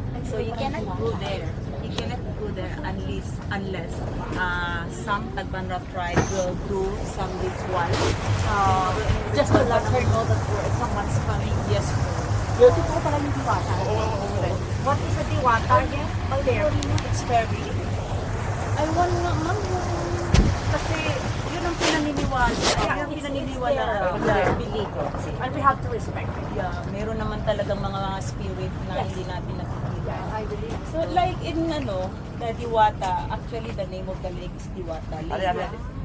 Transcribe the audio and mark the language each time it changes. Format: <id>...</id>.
<en>So you cannot go there. You cannot go there unless some Tagbanra tribe will do some ritual. Just to let her know that someone's coming. Yes.</en> <tl>Ito po pala yung diwata.</tl> <en>What is the diwata again? It's very. I want nga, ma'am.</en> <tl>Kasi yun ang pinaniniwala. Yun ang pinaniniwala.</tl> <en>Believe. And we have to respect it.</en> <tl>Yeah, meron naman talagang mga spirit na hindi natin nakikita.</tl> <en>I believe. So like in the Diwata, actually the name of the lake is Diwata Lake.</en>